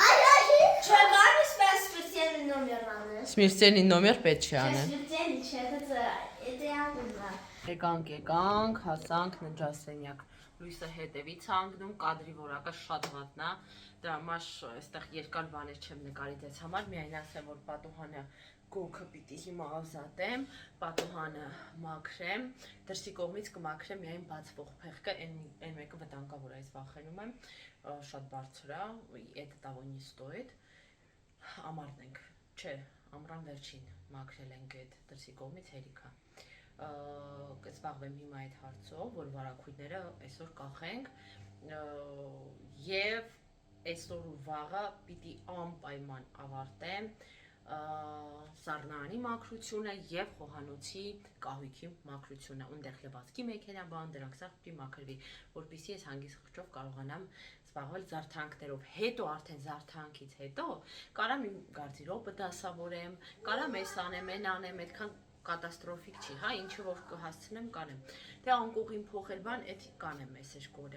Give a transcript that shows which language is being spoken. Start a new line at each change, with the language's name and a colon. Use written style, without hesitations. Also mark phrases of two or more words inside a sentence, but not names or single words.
Russian: Смертельный номер
Armenian: պետք չի անեն։ Եկանք, հասանք ննջասենյակ։ Լույսը հետևից հանգնում, կադրի որակը շատ վատնա։ Դրա համար այստեղ երկար բաներ չեմ նկարի դες համար, միայն ասեմ, որ պատուհանը գոքը պիտի հիմա ազատեմ, պատուհանը մաքրեմ, դրսի կողմից կմաքրեմ միայն բացվող փեղկը, այն մեկը վտանգավոր է, ես վախենում եմ, շատ բարձր է,
Russian: это того не стоит։
Armenian: Ամառն ենք, չէ, ամռան վերջին մաքրել ենք այդ դրսի կողմից հերիքա։ Կզբաղվեմ հիմա այդ հարցով, որ վարակույրները այսօր կախենք և այսօր ու վաղը պիտի անպայման ավարտեմ սառնարանի մաքրությունը և խոհանոցի կահույքի մաքրությունը, ունդեղ լվացքի մեքենաբան, դրանք սաղ պիտի մաքրվի, որպեսզի ես հանգիստ խղճով կարողանամ զբաղվել զարդանքներով, հետո արդեն զարդանքից հետո կարամ իմ գարդիրոբը դասավորեմ, կարամ ես անեմ, են անեմ, այդքան կատաստրոֆիկ չի, հա, ինչը որ կհասցնեմ կանեմ, թե անկողին փոխել բան, էդ կանեմ ես էր կորը,